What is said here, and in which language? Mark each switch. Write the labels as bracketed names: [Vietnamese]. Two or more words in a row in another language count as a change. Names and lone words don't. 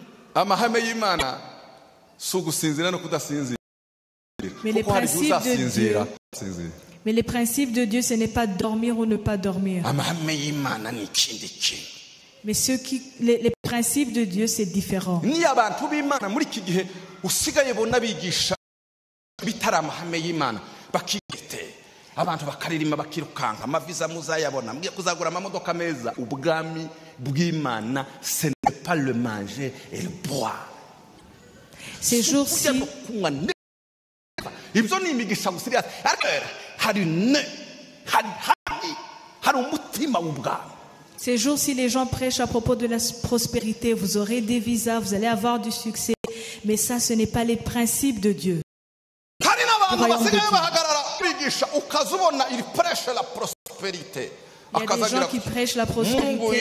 [French] Mais les principes de Dieu, ce n'est pas dormir ou ne pas dormir. Mais les principes de Dieu, c'est différent. [Kinyarwanda] Abantu bakaririmba bakirukanka amaviza muzayabona mgiye kuzagura amamodoka meza ubwami bw'Imana [French] ce n'est pas le manger et le boire. Ces jours-ci [Kinyarwanda] ibyo ni imigisha gusiriya hari umutima w'ubwami. [French] Ces jours-ci les gens prêchent à propos de la prospérité, vous aurez des visas, vous allez avoir du succès, mais ça ce n'est pas les principes de Dieu. Il y a des gens qui prêchent la prospérité.